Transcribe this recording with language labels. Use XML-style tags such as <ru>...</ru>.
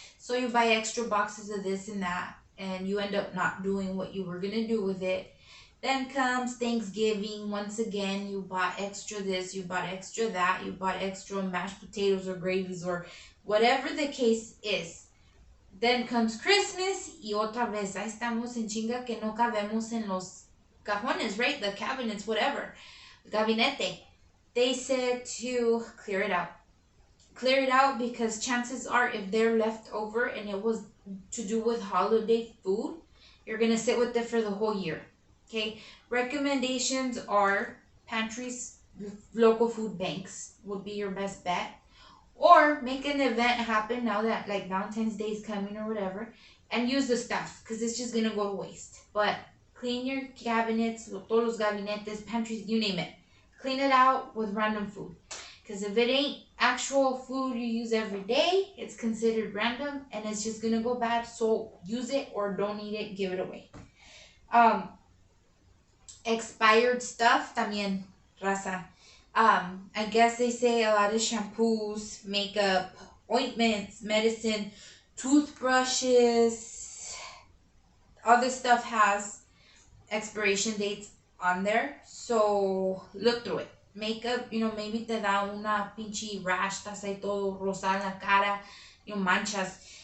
<en>So you buy extra boxes of this and that, and you end up not doing what you were going to do with it. Then comes Thanksgiving. Once again, you bought extra this, you bought extra that, you bought extra mashed potatoes or gravies or whatever the case is. Then comes Christmas</en> <es>y otra vez, ahí estamos en chinga que no cabemos en los cajones,</es> <en>right? The cabinets, whatever.</en> <es>Gabinete.</es> <en>They said to clear it out. Clear it out because chances are if they're left over and it was to do with holiday food, you're going to sit with it for the whole year. Okay? Recommendations are pantries, local food banks would be your best bet. Or make an event happen now that like Valentine's Day is coming or whatever, and use the stuff because it's just going to go to waste. But clean your cabinets,</en> <es>todos los gabinetes,</es> <en>pantries, you name it. Clean it out with random food. Because if it ain't actual food you use every day, it's considered random and it's just going to go bad. So use it or don't eat it, give it away. Expired stuff,</en> <es>también, raza.</es> <en>I guess they say a lot of shampoos, makeup, ointments, medicine, toothbrushes, all this stuff has expiration dates on there. So look through it. Makeup, maybe</en> <es>te da una pinche</es> <en>rash,</en> <es>estás ahí todo rosada en la cara, manchas.</es>